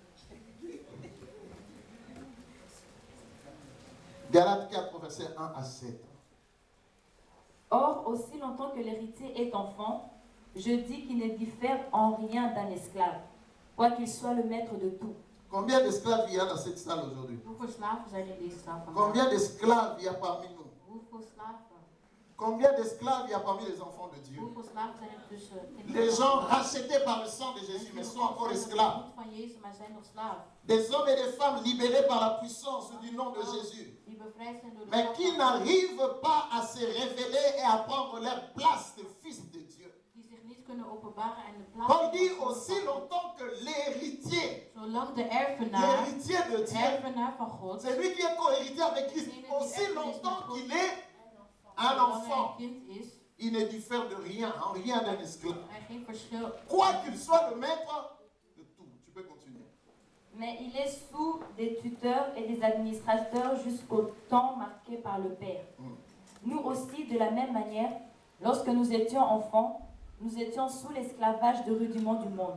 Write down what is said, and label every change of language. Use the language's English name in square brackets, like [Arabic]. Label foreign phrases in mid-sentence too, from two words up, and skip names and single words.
[French] Galates 4, verset 1 à 7. Or, aussi longtemps que l'héritier est enfant, je dis qu'il ne diffère en rien d'un esclave, quoiqu'il soit le maître de tout. Combien d'esclaves il y a dans cette salle aujourd'hui? [Dutch] Hoeveel slaven zijn in deze zaal vandaag? [French] Combien d'esclaves il y a parmi nous? [Dutch] Hoeveel slaven? [French] Combien d'esclaves il y a parmi les enfants de Dieu? [Dutch] Hoeveel slaven zijn er tussen? [French] Les gens rachetés par le sang de Jésus, mais sont encore esclaves. [Dutch] Het bloed van Jezus, maar zijn nog slaven. [French] Des hommes et des femmes libérés par la puissance du nom de Jésus, [Dutch] Die bevrijd zijn door de [French] mais [Dutch] kracht [French] qui [Dutch] van God. [French] n'arrivent pas à se révéler et à prendre leur place de fils de Dieu. [Dutch] Die zich niet kunnen openbaren en de plaats [French] Paul dit [Dutch] van God [French] aussi [Dutch] pakken. [French] longtemps que l'héritier, [Dutch] Zolang de erfenaar, [French] l'héritier de [Dutch] de [French] Dieu, [Dutch] erfenaar van God, [French] c'est lui qui est co-héritier avec Christ, aussi longtemps qu'il est un [Dutch] zolang hij [French] enfant, [Dutch] een kind is, [French] il ne diffère de rien, en rien d'un esclave. [Dutch] er geen verschil. [French] Quoi qu'il soit le maître de tout. Tu peux continuer. Mais il est sous des tuteurs et des administrateurs jusqu'au temps marqué par le Père. Nous aussi, de la même manière, lorsque nous étions enfants, nous étions sous l'esclavage de rudiments du monde.